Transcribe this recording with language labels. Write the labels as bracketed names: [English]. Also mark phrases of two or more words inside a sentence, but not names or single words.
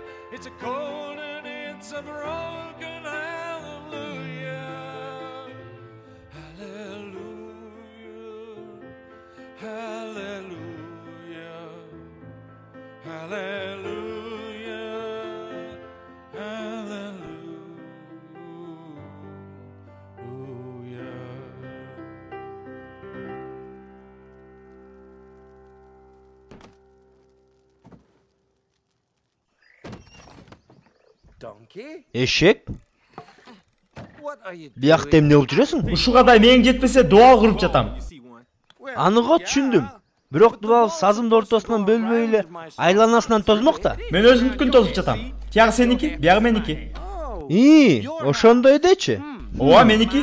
[English] It's a cold and it's a broken hallelujah, hallelujah, hallelujah, hallelujah, hallelujah. Donkey? [Kyrgyz] Eşek, [English] What are you [Kyrgyz] биякта эмне кылып жүрөсүң? Ушуга да мээң жетпесе дуал куруп жатам. Аныга түшүндүм. Бирок дубал сазымдын ортосунан бөлбөй эле айланасынан тозмок да. Мен өзүмдүкүн тосуп жатам. Тиягы сеники, биягы меники. Ошондой дечи. Ооба меники.